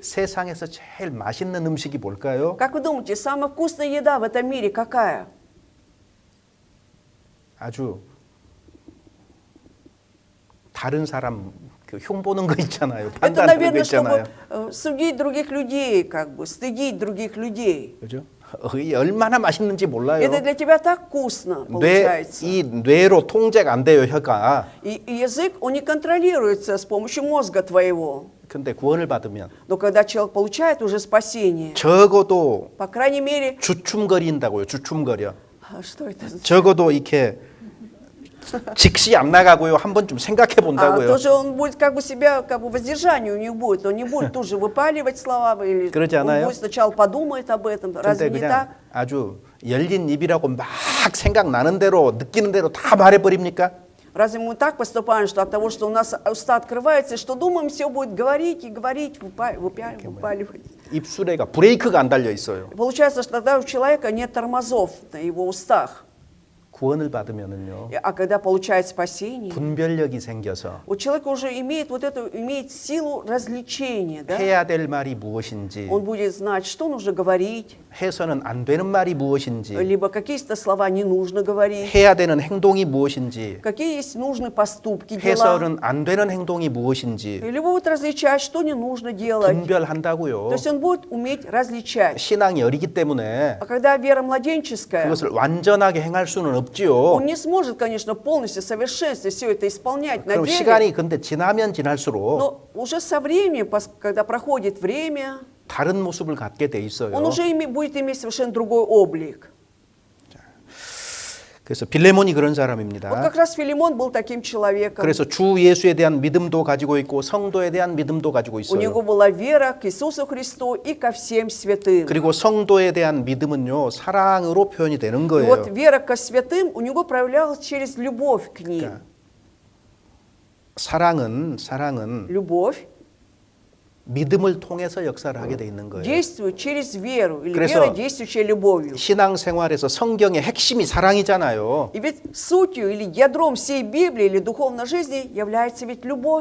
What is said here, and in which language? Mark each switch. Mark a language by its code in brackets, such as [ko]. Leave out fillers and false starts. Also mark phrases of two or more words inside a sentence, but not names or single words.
[ko] 세상에서 제일 맛있는 음식이 뭘까요? [ru] Как вы думаете, самая вкусная еда в этом мире какая? [ko] 아주 다른 사람 그 흉보는 거 있잖아요. [ru] Это, [ko] 판단하는 거 [ru] наверное, [ko] 있잖아요. [ru] чтобы судить других людей, как бы стыдить других людей. [ko] 그죠? 얼마나 맛있는지 몰라요. [ru] Это для тебя так вкусно получается. [ko] 이 뇌로 통제가 안 돼요, 혀가. [ru] И язык, он не контролируется с помощью мозга твоего. [ko] 근데 구원을 받으면 [ru] Но когда человек получает уже спасение, [ko] 적어도 [ru] по крайней мере, [ko] 주춤거린다고요. 주춤거려. [ru] что это? [ko] 적어도 이렇게 직시 안 나가고요. 한 번쯤 생각해 본다고요. [ru] тоже он будет как бы себя, как бы воздержание у него будет. Он не будет тут же выпаливать слова, или [ko] 그러지 [ru] он [ko] 않아요? [ru] будет сначала подумает об этом. [ko] 근데 [ru] Разве не [ko] 그냥 [ru] так? [ko] 아주 열린 입이라고 막 생각나는 대로 느끼는 대로 다 말해버립니까? [ru] Разве мы так поступаем, что от того, что у нас уста открываются, что думаем, все будет говорить и говорить, выпаливать. [ko] 입술에가 브레이크가 안 달려 있어요. [ru] Получается, что тогда у человека нет тормозов на его устах. [ko] 구원을 받으면은요 [ru] А когда получает спасение, [ko] 분별력이 생겨서 [ru] у человека уже имеет вот эту, имеет силу развлечения, да? [ko] 해야 될 말이 무엇인지, [ru] Он будет знать, что нужно говорить, [ko] 해서는 안 되는 말이 무엇인지, [ru] либо какие-то слова не нужно говорить, [ko] 해야 되는 행동이 무엇인지, [ru] какие есть нужные поступки, дела. [ko] 해서는 안 되는 행동이 무엇인지 [ru] Либо будет различать, что не нужно делать. [ko] 분별한다고요. [ru] То есть он будет уметь различать. [ko] 신앙이 어리기 때문에 [ru] А когда вера младенческая, [ko] 그것을 완전하게 행할 수는 없지요. [ru] он не сможет, конечно, полностью в совершенстве все это исполнять на [ko] 그럼 [ru] деле. [ko] 시간이 근데 지나면 지날수록 [ru] Но уже со временем, когда проходит время, [ko] 다른 모습을 갖게 돼 있어요. [ru] он уже будет иметь совершенно другой облик. [ko] 그래서 빌레몬이 그런 [ru] Вот [ko] 사람입니다. [ru] как раз Филимон был таким человеком. [ko] 그래서 주 예수에 대한 믿음도 가지고 있고 성도에 대한 믿음도 가지고 [ru] У него [ko] 있어요. [ru] была вера к Иисусу Христу и ко всем святым. [ko] 그리고 성도에 대한 믿음은요 사랑으로 표현이 되는 [ru] И [ko] 거예요. [ru] вот вера ко святым у него проявлялась через любовь к ним. [ko] 그러니까 사랑은 [ru] Любовь [ko] 믿음을 통해서 역사를 하게 돼 있는 거예요. [ru] действует через веру, или [ko] 그래서 [ru] вера, действующая любовью. [ko] 신앙생활에서 성경의 핵심이 사랑이잖아요. [ru] И ведь сутью или ядром всей Библии или духовной жизни является ведь любовь.